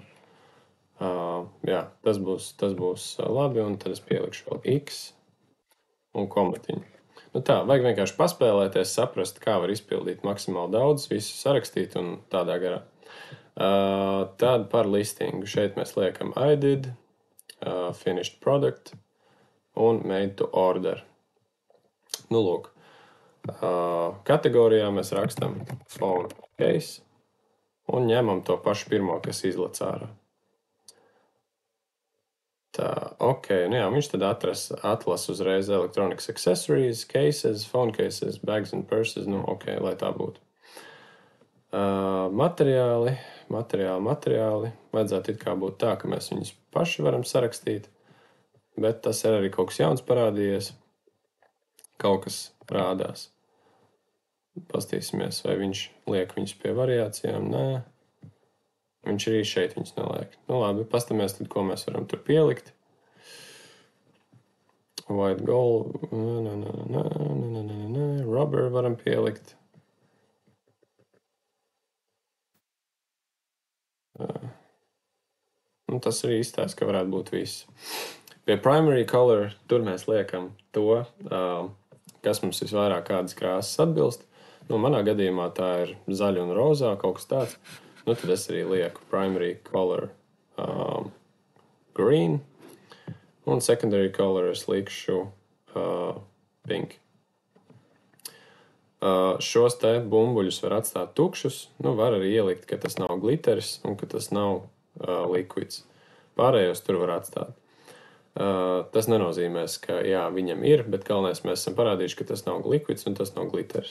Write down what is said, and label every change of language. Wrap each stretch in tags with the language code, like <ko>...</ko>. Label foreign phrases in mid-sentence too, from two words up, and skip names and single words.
<lv>Jā, tas būs labi, un tad es pielikšu vēl X un komatiņu. Nu tā, vajag vienkārši paspēlēties, saprast, kā var izpildīt maksimāli daudz, visu sarakstīt un tādā garā. Tad par listingu. Šeit mēs liekam</lv> <en>I did, finished product</en> <lv>un</lv> <en>made to order.</en> <lv>Nu, lūk. Kategorijā mēs rakstam</lv> <en>phone case</en> <lv>un ņemam to pašu pirmo, kas izlec ārā. Tā, ok, nu jā, viņš tad atlas uzreiz</lv> <en>electronics accessories, cases, phone cases, bags and purses,</en> <lv>nu ok, lai tā būtu. Materiāli. Vajadzētu it kā būt tā, ka mēs viņus paši varam sarakstīt, bet tas ir arī kaut kas jauns parādījies. Kaut kas rādās. Pastīsimies, vai viņš liek viņus pie variācijām. Nē. Viņš arī šeit viņus neliek. Nu labi, pastamies tad, ko mēs varam tur pielikt.</lv> <en>White gold.</en> <lv>Rubber varam pielikt. Nu, tas arī izstāsta, ka varētu būt viss. Pie</lv> <en>primary color</en> <lv>tur mēs liekam to, kas mums visvairāk kādas krāsas atbilst. Nu, manā gadījumā tā ir zaļa un rozā, kaut kas tāds. Nu, tad es arī lieku</lv> <en>primary color green,</en> <lv>un</lv> <en>secondary color</en> <lv>es likšu pink. Šos te bumbuļus var atstāt tukšus, nu, var arī ielikt, ka tas nav glitteris un ka tas nav liquids. Pārējos tur var atstāt. Tas nenozīmēs, ka jā, viņam ir, bet galvenais mēs esam parādījuši, ka tas nav liquids un tas nav glitteris.</lv>